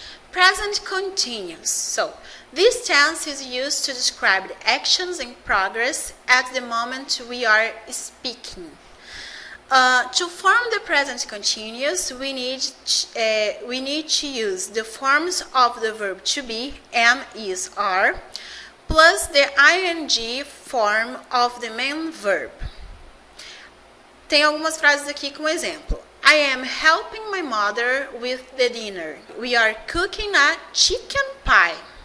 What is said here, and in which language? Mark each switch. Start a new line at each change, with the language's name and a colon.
English: Present continuous. So, this tense is used to describe the actions in progress at the moment we are speaking. To form the present continuous, we need to use the forms of the verb to be, am, is, are, plus the ing form of the main verb.
Portuguese: Tem algumas frases aqui com exemplo.
English: I am helping my mother with the dinner. We are cooking a chicken pie.